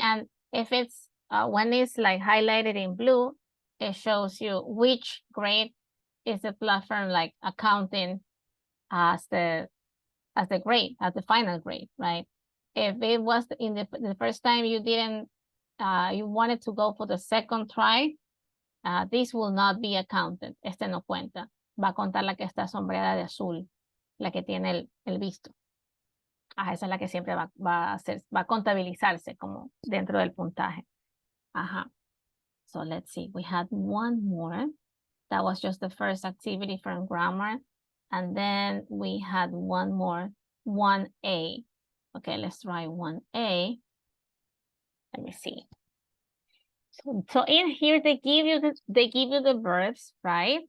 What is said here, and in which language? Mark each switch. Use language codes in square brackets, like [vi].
[en] And if it's when it's like highlighted in blue, it shows you which grade is the platform like accounting as the grade, as the final grade, right? If it was in the first time you didn't, you wanted to go for the second try, this will not be accounted. [es] Este no cuenta. Va a contar la que está sombreada de azul, la que tiene el visto. Esa es la que siempre va a contabilizarse como dentro del puntaje. [en] Ajá. So let's see. We had one more. That was just the first activity from grammar. And then we had one more, 1A. Okay, let's try 1A. Let me see. So in here they give you the verbs, right?